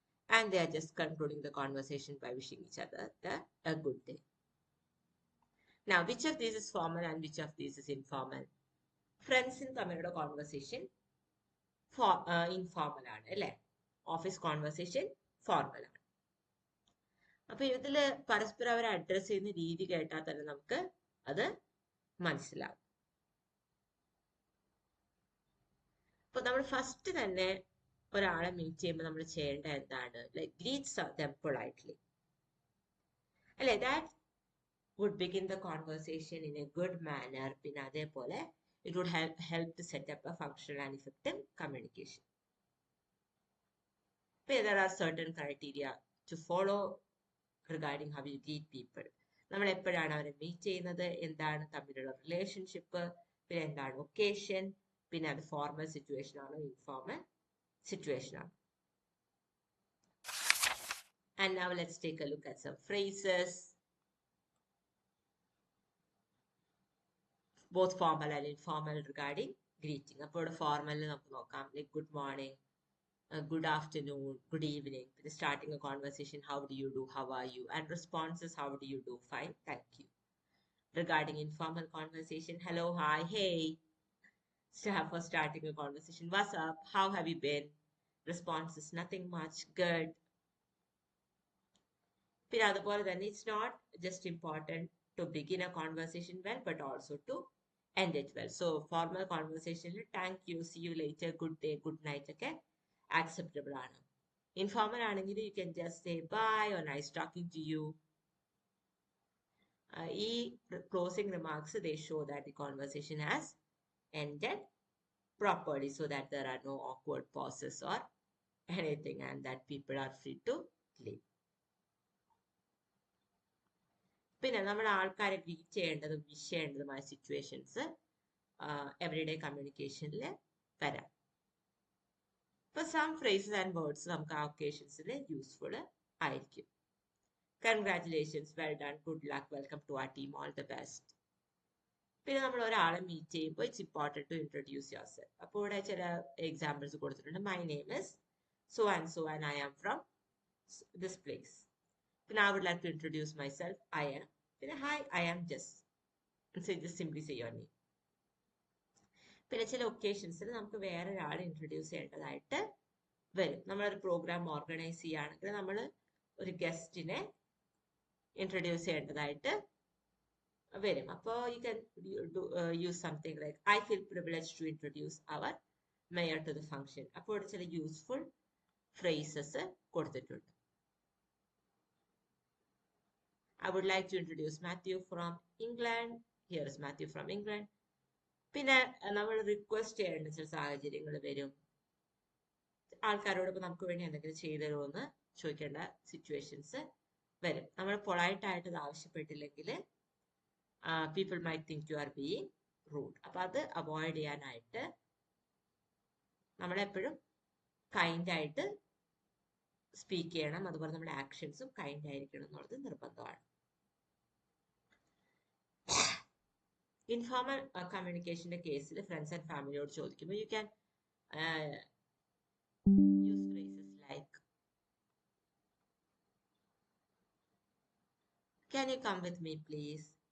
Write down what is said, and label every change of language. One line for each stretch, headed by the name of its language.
English: And they are just concluding the conversation by wishing each other a good day. Now, which of these is formal and which of these is informal? Friends in തമ്മിലുള്ള conversation informal
Malayalam: ആണ് അല്ലേ? Office conversation formal ആണ്. അപ്പൊ ഇതില് പരസ്പരം അവരെ address ചെയ്യുന്ന രീതി കേട്ടാൽ തന്നെ നമുക്ക് അത് മനസ്സിലാവും. അപ്പൊ നമ്മൾ ഫസ്റ്റ് തന്നെ ഒരാളെ മീറ്റ് ചെയ്യുമ്പോൾ നമ്മൾ ചെയ്യേണ്ട എന്താണ്?
English: Like greet them politely. അല്ലെ? That would begin the conversation in a good manner.
Malayalam: പിന്നെ അതേപോലെ
English: it would help to set up a functional and effective communication. There are certain criteria to follow regarding how you greet people.
Malayalam: നമ്മൾ എപ്പോഴാണ് അവരെ meet ചെയ്യുന്നത്, എന്താണ് തമ്മിലുള്ള relationship, പിന്നെ എന്താണ് ഒക്കേഷൻ, പിന്നെ അത് ഫോർമൽ സിറ്റുവേഷൻ ആണോ ഇൻഫോർമൽ സിറ്റുവേഷൻ ആണോ.
English: And now let's take a look at some phrases, both formal and informal regarding greeting.
Malayalam: അപ്പോൾ ഫോർമൽ നമുക്ക് നോക്കാം,
English: Like good morning, good afternoon, good evening. Starting a conversation, how do you do, how are you? And responses, how do you do, fine, thank you. Regarding informal conversation, hello, hi, hey. For starting a conversation, what's up, how have you been? Responses, nothing much, good. It's not just important to begin a conversation well, but also to end it well. So formal conversation, thank you, see you later, good day, good night, okay, acceptable ആണ്. Informal ആണെങ്കിൽ you can just say bye or nice talking to you. ഈ closing remarks, they show that the conversation has ended properly, so that there are no awkward pauses or anything, and that people are free to leave.
Malayalam: പിന്നെ നമ്മൾ ആൾക്കാരെ greet ചെയ്യേണ്ടതും wish ചെയ്യേണ്ടതുമായ situations everyday കമ്മ്യൂണിക്കേഷനിൽ വരാം. ഇപ്പൊ some phrases and words നമുക്ക് ആ ഒക്കേഷൻസിൽ useful ആയിരിക്കും.
English: Congratulations, well done, good luck, welcome to our team, all the best.
Malayalam: പിന്നെ നമ്മൾ ഒരാളെ മീറ്റ് ചെയ്യുമ്പോൾ
English: It's important to introduce yourself.
Malayalam: അപ്പോൾ ഇവിടെ ചില എക്സാമ്പിൾസ് കൊടുത്തിട്ടുണ്ട്.
English: My name is so and I am from this place. പിന്നെ I would like to introduce myself. I am. പിന്നെ hi, I am Jess. So just simply say your name.
Malayalam: പിന്നെ ചില ഒക്കേഷൻസിൽ നമുക്ക് വേറെ ഒരാളെ ഇൻട്രൊഡ്യൂസ് ചെയ്യേണ്ടതായിട്ട് വരും. നമ്മളൊരു പ്രോഗ്രാം ഓർഗനൈസ് ചെയ്യുകയാണെങ്കിൽ നമ്മൾ ഒരു ഗസ്റ്റിനെ ഇൻട്രൊഡ്യൂസ് ചെയ്യേണ്ടതായിട്ട് വരും.
English: അപ്പോൾ you can use something like I feel privileged to introduce our mayor to the function.
Malayalam: അപ്പോൾ ചില യൂസ്ഫുൾ ഫ്രേസസ് കൊടുത്തിട്ടുണ്ട്.
English: I would like to introduce Matthew from England. Here is Matthew from England.
Malayalam: പിന്നെ നമ്മൾ request ചെയ്യേണ്ട ചില സാഹചര്യങ്ങൾ വരും. ആൾക്കാരോടൊപ്പം നമുക്ക് വേണ്ടി എന്തെങ്കിലും ചെയ്തു തരുമോന്ന് ചോദിക്കേണ്ട സിറ്റുവേഷൻസ് വരും. നമ്മൾ പൊളൈറ്റ് ആയിട്ട് അത് ആവശ്യപ്പെട്ടില്ലെങ്കിൽ
English: People might think you are being rude.
Malayalam: അപ്പൊ അത് അവോയ്ഡ് ചെയ്യാനായിട്ട് നമ്മളെപ്പോഴും കൈൻഡ് ആയിട്ട് സ്പീക്ക് ചെയ്യണം. അതുപോലെ നമ്മുടെ ആക്ഷൻസും കൈൻഡ് ആയിരിക്കണം എന്നുള്ളത് നിർബന്ധമാണ്.
English: Informal communicationന്റെ
Malayalam: കേസിൽ ഫ്രണ്ട്സ് ആൻഡ് ഫാമിലിയോട് ചോദിക്കുമ്പോൾ
English: You can use phrases like, can you come with me please?